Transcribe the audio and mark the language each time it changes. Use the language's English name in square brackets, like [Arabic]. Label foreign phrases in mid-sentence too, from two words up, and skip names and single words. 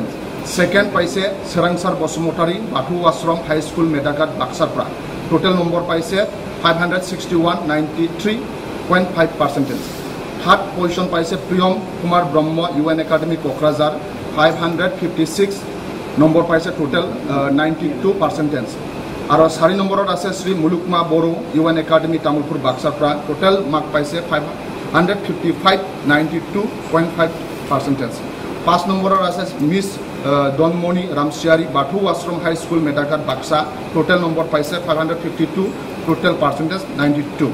[Assamese] ছেকেণ্ড পাইছে সোৰাংসাৰ বসুমতাৰী বাথৌ আশ্ৰম হাই স্কুল মেদাঘাট বাক্সাফ্ৰা [English] total number [Assamese] पाइसे 561 93.5%। [English] third position [Assamese] পাইছে প্ৰিয়ম কুমাৰ ব্ৰহ্ম UN একাডেমী কোকৰাঝাৰ 556 নম্বৰ পাইছে টোটেল 92%। আৰু 4 নম্বৰত আছে শ্ৰী মুলুকমা বড়ো UN একাডেমি তামুলপুৰ বাক্সাৰ পৰা [English] total mark [Assamese] পাইছে 555 92.5%। 5 নম্বৰত আছে মিছ দনমণি ৰামচিয়াৰী বাথৌ আশ্ৰম হাই স্কুল মেটাঘাট বাক্সা [English] total number [Assamese] পাইছে 552 [English] total percentage [Assamese] 92।